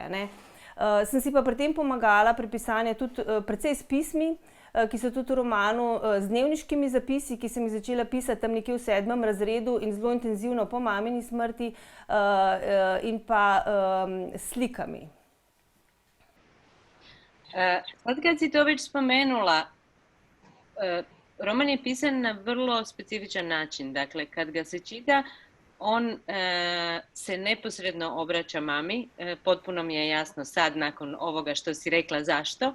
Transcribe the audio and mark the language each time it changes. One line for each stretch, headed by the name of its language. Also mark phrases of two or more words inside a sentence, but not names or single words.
Slovenian: Sem si pa pri tem pomagala pri pisanju tudi precej s pismi, ki so tudi v romanu z dnevniškimi zapisi, ki sem jih začela pisati tam nekje v 7. razredu in zelo intenzivno po mamini smrti, in pa slikami.
Croatian: Sad kad si to već spomenula, roman je pisan na vrlo specifičan način. Dakle, kad ga se čita, on se neposredno obraća mami. Potpuno mi je jasno sad, nakon ovoga što si rekla, zašto.